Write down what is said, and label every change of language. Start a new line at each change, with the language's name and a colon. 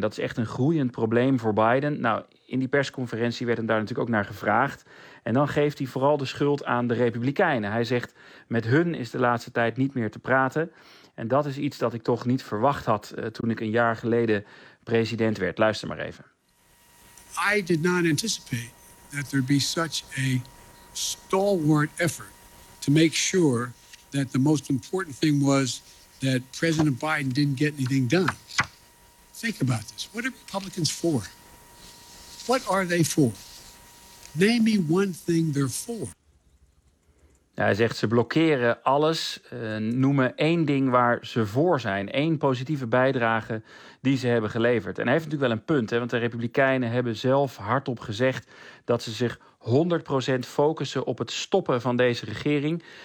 Dutch: Dat is echt een groeiend probleem voor Biden. Nou, in die persconferentie werd hem daar natuurlijk ook naar gevraagd. En dan geeft hij vooral de schuld aan de Republikeinen. Hij zegt, met hun is de laatste tijd niet meer te praten. En dat is iets dat ik toch niet verwacht had toen ik een jaar geleden president werd. Luister maar even.
English: I did not anticipate that there be such a stalwart effort to make sure that the most important thing was that President Biden didn't get anything done. Think about this. What are Republicans for? What are they for? Name me one thing they're for.
Dutch: Ja, hij zegt, ze blokkeren alles, noemen één ding waar ze voor zijn. Eén positieve bijdrage die ze hebben geleverd. En hij heeft natuurlijk wel een punt, hè, want de Republikeinen hebben zelf hardop gezegd dat ze zich 100% focussen op het stoppen van deze regering.